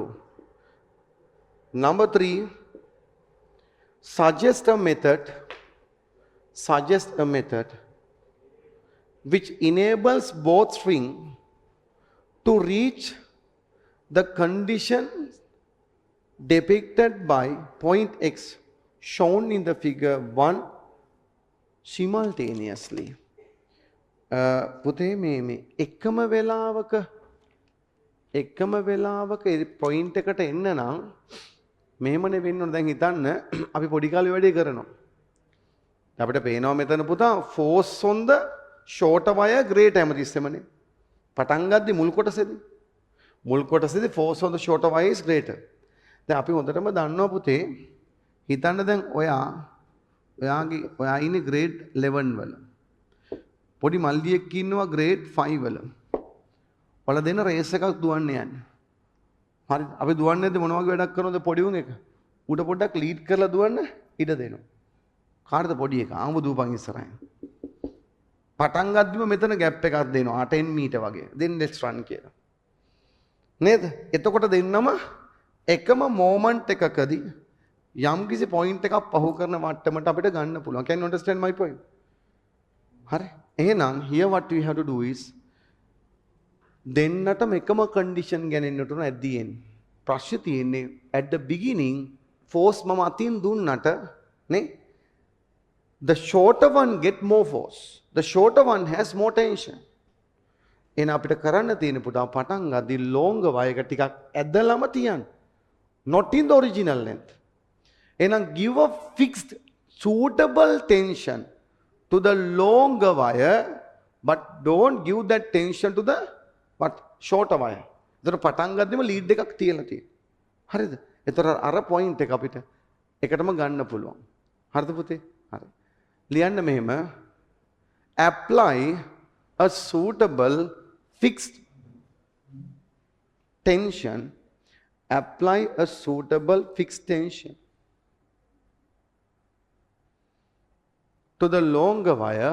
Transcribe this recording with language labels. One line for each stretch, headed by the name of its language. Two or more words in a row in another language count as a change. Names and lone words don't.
English: Number 3, suggest a method which enables both string to reach the condition depicted by point X shown in the figure 1 simultaneously.
Sinhala: පුතේ මේ එකම වෙලාවක පොයින්ට් එකට එන්න නම් මෙහෙමනේ වෙන්න ඕන. දැන් හිතන්න අපි පොඩි කාලේ වැඩේ කරනවා. අපිට පේනවා මෙතන පුතා
English: force on the shorter wire greater
Sinhala: හැමතිස්සෙමනේ. පටන් ගද්දි මුල් කොටසේදී
English: force on the shorter wire is greater.
Sinhala: දැන් අපි හොඳටම දන්නවා පුතේ හිතන්න දැන් ඔයා ඉන්නේ grade 11 වල. පොඩි මල්ලියෙක් ඉන්නවා grade 5 වල. ඔයාලා දෙන රේස් එකක් දුවන්න යන්නේ. හරි අපි දුවන්නේ නැද්ද මොන වගේ වැඩක් කරනවද පොඩි උන් එක? උඩ පොඩ්ඩක් ලීඩ් කරලා දුවන්න ඉඩ දෙනවා. කාටද පොඩි එක? ආඹ දුවපන් ඉස්සරහින්. පටන් ගද්දිම මෙතන ગેප් එකක් දෙනවා 10 මීටර් වගේ.
English: then let's run
Sinhala: කියලා. නේද? එතකොට දෙන්නම එකම මොමන්ට් එකකදී යම් කිසි පොයින්ට් එකක් පහු කරන මට්ටමට අපිට ගන්න පුළුවන්.
English: can you understand my point?
Sinhala: හරි. එහෙනම්
English: here what we have to do is
Sinhala: දෙන්නටම එකම
English: condition
Sinhala: ගන්නට උන
English: at the end.
Sinhala: ප්‍රශ්නේ තියෙන්නේ
English: at the beginning force
Sinhala: මම අතින් දුන්නට නේ
English: the shorter one get more force. The shorter one has more tension.
Sinhala: එහෙනම් අපිට කරන්න තියෙන පුතා පටන් ගද්දි
English: longer wire
Sinhala: එක ටිකක් ඇදලම තියන්න.
English: Not in the original length. එහෙනම් give a fixed suitable tension to the longer wire but don't give that tension to the what shorter wire.
Sinhala: එතන පටන් ගද්දිම lead එකක් තියලා තියෙනවා. හරිද? එතන අර point එක අපිට එකටම ගන්න පුළුවන්. හරිද පුතේ? හරි. ලියන්න මෙහෙම
English: apply a suitable fixed tension. Apply a suitable fixed tension to the longer wire.